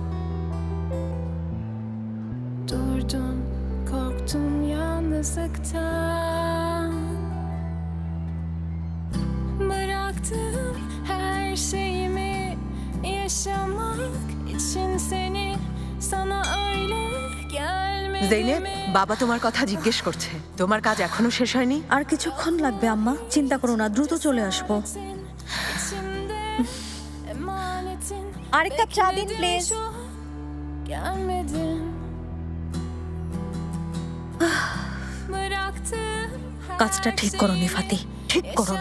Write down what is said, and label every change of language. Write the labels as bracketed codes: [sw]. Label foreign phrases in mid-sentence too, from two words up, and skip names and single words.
[tr] Durdun, korktum yalnızlıktan. Bıraktım her şeyimi yaşamak için seni, sana öyle gelmedi [bn] জেনেব, [tr] mi? [bn] বাবা তোমার কথা জিজ্ঞেস করছে। তোমার কাজ এখনো শেষ হয়নি? আর কিছুক্ষণ লাগবে আম্মা, চিন্তা করো না, দ্রুত চলে আসবো। আরেক কাপ চা দিন প্লিজ। [tr] Gelmedin. [bn] কাজটা ঠিক করনি ফাতি, ঠিক করনি।